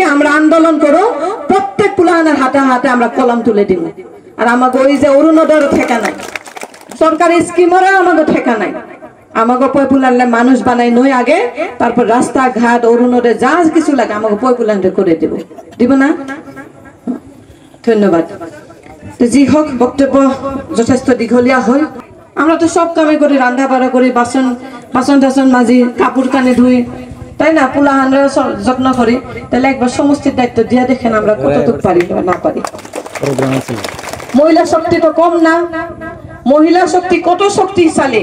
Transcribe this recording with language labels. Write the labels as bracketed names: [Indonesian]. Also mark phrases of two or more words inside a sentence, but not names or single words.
[Bangla] আমরা আন্দোলন করো, প্রত্যেক পুলানের হাতে হাতে আমরা কলম তুলে দিব। আর আমাগো ওই যে অরুণোদয়ের ঠেকা নাই, সরকারি স্কিমেরও আমাগো ঠেকা নাই। আমাকে পয়পুলানলে মানুষ বানাই নই আগে, তারপর রাস্তা ঘাট অরুণোদয় যা কিছু লাগে আমাকে পয়পুলানরে করে দিব না? [Assamese] ধন্যবাদ। যি হোক, বক্তব্য যথেষ্ট দীঘলীয়া হল। [Bangla] আমরা তো সব কামে করি, রান্না বাড়া করি, বাসন টাসন মাজি, কাপড় কানে ধুই, তাই না? পোলাহানরা যত্ন করি। তাহলে একবার সমষ্টির দায়িত্ব দিয়া দেখেন আমরা কতটুকু পারি না পারি। মহিলা শক্তি তো কম না। মহিলা শক্তি কত শক্তিশালী!